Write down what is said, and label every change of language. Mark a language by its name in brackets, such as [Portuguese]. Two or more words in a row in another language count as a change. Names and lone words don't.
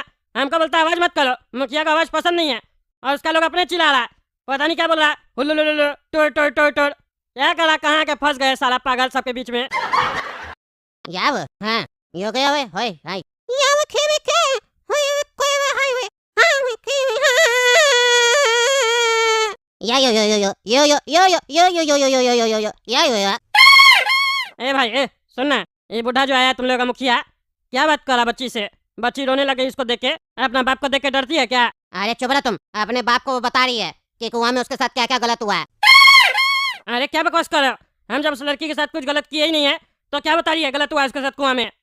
[Hindi] हमको बोलता आवाज मत करो, मुखिया को आवाज पसंद नहीं है, और उसका लोग अपने चिल्ला रहा है, पता नहीं क्या बोल रहा है। हुल्लुलुलुलु, टोर टोर टोर टोर। क्या करा, कहाँ के फंस गए साला पागल सबके बीच में। या वो हाँ यो गया वे होय हाय या वो खेवे के होय कोई वे हाय वे हां वे खेवे हां या यो यो यो यो यो यो यो यो यो यो यो यो यो यो यो यो या यो या। ए भाई ए सुनना, ये बुढ़ा जो आया तुम लोग का मुखिया, क्या बात करा बच्ची से? बच्ची रोने लगी इसको देख के, अपना बाप को देख के डरती है क्या? अरे चुप रहो तुम, अपने बाप को वो बता रही है कि कुआं में उसके साथ क्या क्या गलत हुआ है। अरे क्या बकवास कर रहे हो? हम जब उस लड़की के साथ कुछ गलत किए ही नहीं है तो क्या बता रही है गलत हुआ उसके साथ कुआं में?